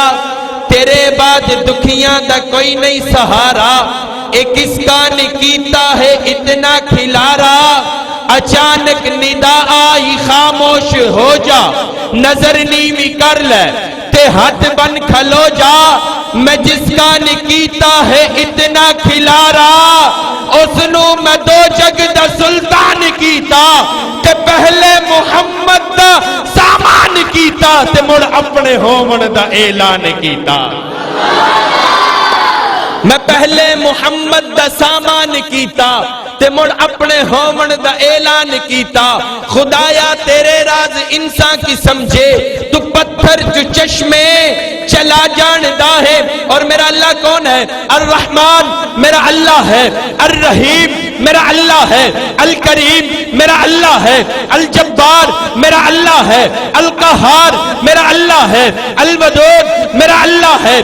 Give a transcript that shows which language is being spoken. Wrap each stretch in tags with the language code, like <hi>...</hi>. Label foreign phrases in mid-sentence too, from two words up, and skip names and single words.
<pa>تیرے بعد دکھیاں دا کوئی نہیں سہارا، اے کس کا نے کیتا ہے اتنا کھلارا۔ اچانک ندا آئی خاموش ہو جا، نظر نیوی کر لے تے ہاتھ بن کھلو جا۔ میں جس کا نے کیتا ہے اتنا کھلارا، اس نو میں دو جگ دا سلطان کیتا، تے پہلے محمد دا سامان کیتا، تے مڑ اپنے ہومن دا اعلان کیتا۔ میں پہلے محمد دا سامان کیتا، تے مڑ اپنے ہومن دا اعلان کیتا۔ خدایا تیرے راز انسان کی سمجھے، تو پتھر جو چشمے چلا جاندا ہے۔</pa> <ur>اور میرا اللہ کون ہے؟ الرحمن میرا اللہ ہے، الرحیم میرا اللہ ہے، الکریم میرا اللہ ہے، الجبار الجبار میرا اللہ ہے، القہار میرا اللہ ہے، الودود میرا اللہ ہے،</ur>